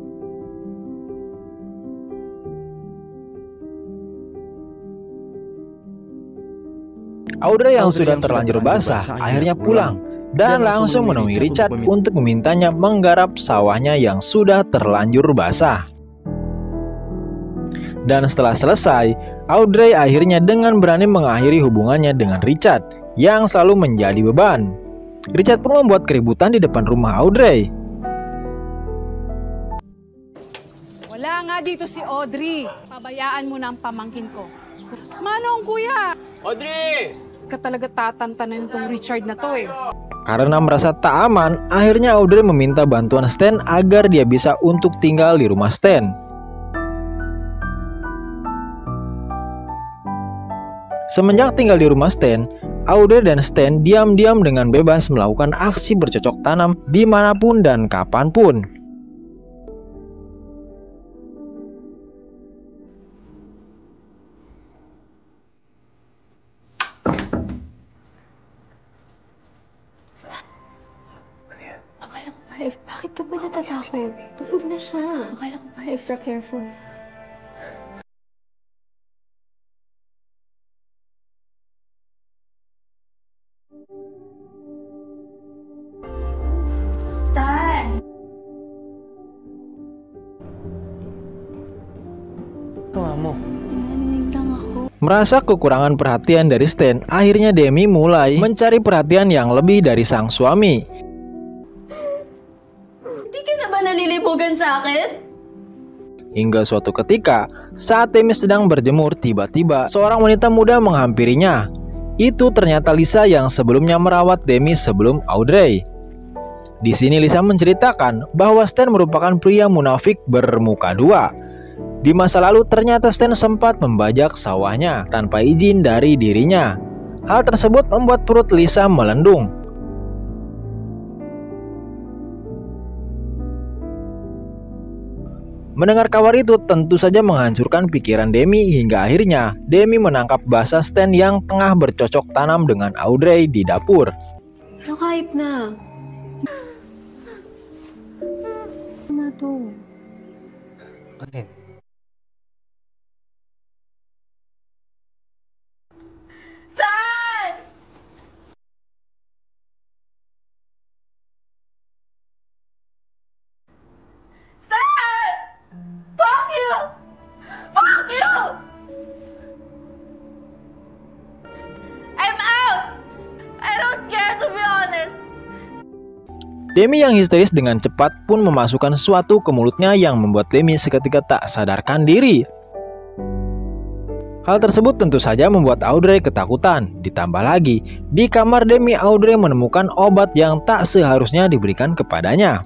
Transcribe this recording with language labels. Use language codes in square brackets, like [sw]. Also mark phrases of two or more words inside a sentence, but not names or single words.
[id] Audrey yang sudah terlanjur basah akhirnya pulang dan langsung menemui Richard untuk memintanya menggarap sawahnya yang sudah terlanjur basah. Dan setelah selesai, Audrey akhirnya dengan berani mengakhiri hubungannya dengan Richard yang selalu menjadi beban. Richard pun membuat keributan di depan rumah Audrey. [tl] Wala nga dito si Audrey. Pabayaan mo na ang pamangkin ko. Manong kuya! Audrey! Ka talaga tatantanan itong Richard na to eh. [id] Karena merasa tak aman, akhirnya Audrey meminta bantuan Stan agar dia bisa untuk tinggal di rumah Stan. Semenjak tinggal di rumah Stan, Audrey dan Stan diam-diam dengan bebas melakukan aksi bercocok tanam dimanapun dan kapanpun. [tl] Bakit ka ba natatakot? Tulog na siya. Akala ko pa [en] extra careful. [tl] Stan! Tawa mo. Narinig lang ako. [id] Merasa kekurangan perhatian dari Stan, akhirnya Demi mulai mencari perhatian yang lebih dari sang suami. [tl] Nalilibugan sa akin? [id] Hingga suatu ketika, saat Demi sedang berjemur, tiba-tiba seorang wanita muda menghampirinya. Itu ternyata Lisa yang sebelumnya merawat Demi sebelum Audrey. Di sini Lisa menceritakan bahwa Stan merupakan pria munafik bermuka dua. Di masa lalu ternyata Stan sempat membajak sawahnya tanpa izin dari dirinya. Hal tersebut membuat perut Lisa melendung. Mendengar kabar itu tentu saja menghancurkan pikiran Demi hingga akhirnya Demi menangkap basah Stan yang tengah bercocok tanam dengan Audrey di dapur. [tl] Pero kahit na. Ano to? Bakit? Stan! Stan! [en] Fuck you! Fuck you! I'm out! I don't care, to be honest. [id] Demi yang histeris dengan cepat pun memasukkan sesuatu ke mulutnya yang membuat Demi seketika tak sadarkan diri. Hal tersebut tentu saja membuat Audrey ketakutan. Ditambah lagi, di kamar Demi, Audrey menemukan obat yang tak seharusnya diberikan kepadanya.